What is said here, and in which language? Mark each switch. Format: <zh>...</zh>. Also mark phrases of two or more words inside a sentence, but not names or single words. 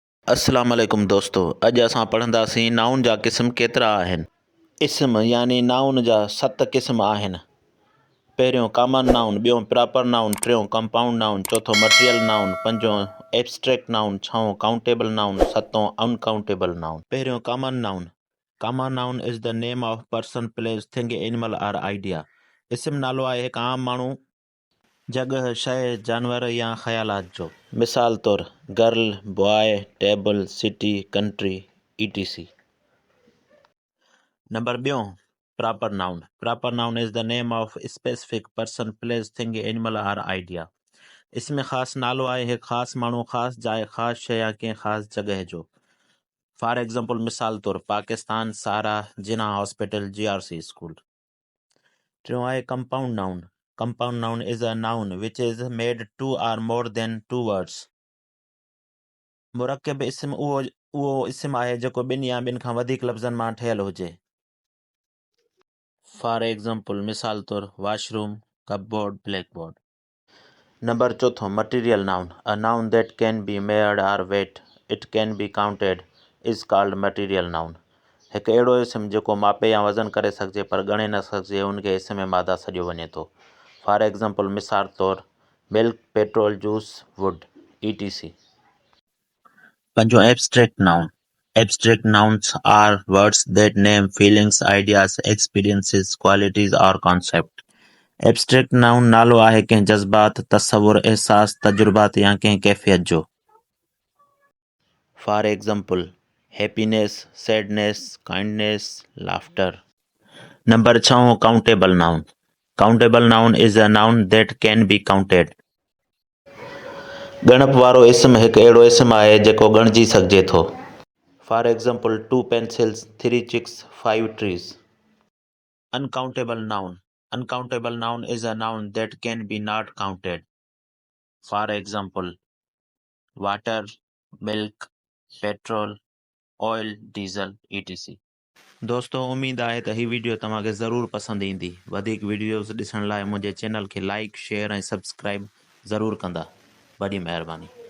<ar>السلام علیکم</ar> <sd>दोस्तों। अॼु असां पढ़ंदासीं नाउन जा क़िस्म केतिरा आहिनि। इस्म यानी नाउन जा 7 क़िस्म आहिनि। पहिरियों</sd> <en>common noun,</en> <sd>ॿियों</sd> <en>proper noun,</en> <sd>टियों</sd> <en>compound noun,</en> <sd>चौथों</sd> <en>material noun,</en> <sd>पंजों</sd> <en>abstract noun,</en> <sd>छहों</sd> <en>countable noun,</en> <sd>सतों</sd> <en>uncountable noun.</en> <sd>पहिरियों</sd> <en>common noun. Common noun is the name of person, place, thing, animal or idea.</en> <sd>इस्म नालो आहे हिकु आम माण्हू, जगह, शइ, जानवर या ख़यालात जो। मिसाल तौर</sd> <en>girl, boy, table, city, country, etc.</en> <sd>नंबर ॿियों</sd> <en>proper noun. Proper noun is the name of specific person, place, thing, animal or idea.</en> <sd>इसमें ख़ासि नालो आहे हिकु ख़ासि माण्हू, ख़ासि जाइ, ख़ासि शइ या कंहिं ख़ासि जॻह जो।</sd> <en>for example</en> <sd>मिसाल तौर</sd> <en>पाकिस्तान, सारा, जिना हॉस्पिटल, GRC स्कूल।</en> <sd>टियों आहे</sd> <en>compound noun. Compound noun is a noun which is made 2 or more than 2 words.</en> <sd>मुरकब इस्म उहो इस्म आहे जेको ॿिनि या ॿिनि खां वधीक लफ़्ज़नि मां ठहियलु हुजे।</sd> <en>for example</en> <sd>मिसाल तौर</sd> <en>washroom, cupboard, blackboard.</en> <sd>नंबर चौथों</sd> <en>material noun. A noun that can be measured or weight, it can be counted, is called material noun.</en> <sd>हिकु अहिड़ो इस्म जेको मापे या वज़न करे सघिजे पर ॻणे न सघिजे, उनखे इस्म में मादा सॾियो वञे थो।</sd> <en>for example</en> <sd>मिसाल तौर</sd> <en>milk, petrol, juice, wood, etc.</en> <sd>पंजों</sd> <en>abstract noun. Abstract nouns are words that name feelings, ideas, experiences, qualities or concept। abstract noun</en> <sd>नालो आहे कंहिं जज़्बात, तसवुर, एहसास, तजुर्बात या कंहिं कैफ़ियत जो।</sd> <en>For example happiness, sadness, kindness, laughter. Number 6 countable noun. Countable noun is a noun that can be counted.</en> <sd>ॻणप वारो इस्म हिकु अहिड़ो इस्म आहे जेको ॻणिजी सघिजे थो।</sd> <en>for example 2 pencils, 3 chicks, 5 trees। Uncountable noun। Uncountable noun is a noun that can be not counted। For example water, milk, petrol, oil, diesel, etc.</en> <sd>दोस्तों उम्मीद आहे त ही वीडियो तव्हांखे ज़रूरु पसंदि ईंदी। वधीक वीडियोज़ ॾिसण लाइ मुंहिंजे चैनल खे लाइक, शेयर ऐं सब्सक्राइब ज़रूरु कंदा। वॾी महिरबानी।</sd>